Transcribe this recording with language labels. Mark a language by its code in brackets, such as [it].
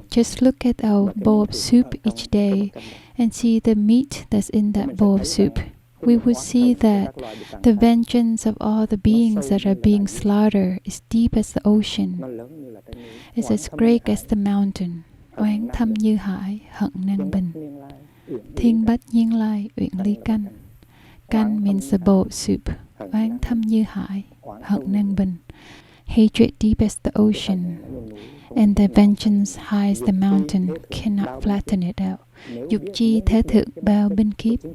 [en] Just look at our bowl of soup each day and see the meat that's in that bowl of soup. We would see that the vengeance of all the beings that are being slaughtered is deep as the ocean. It's as great as the mountain. [vi] Oán thâm như hải, hận nan bình. Thiên bách nhiên lai, uyển lý canh. [en] Canh means the bowl of soup. [vi] Oán thâm như hải, hận nan bình. [en] Hatred deep as the ocean, and the vengeance high as the mountain, cannot flatten it out. [vi] Dục chi thế thượng bao binh kiếp.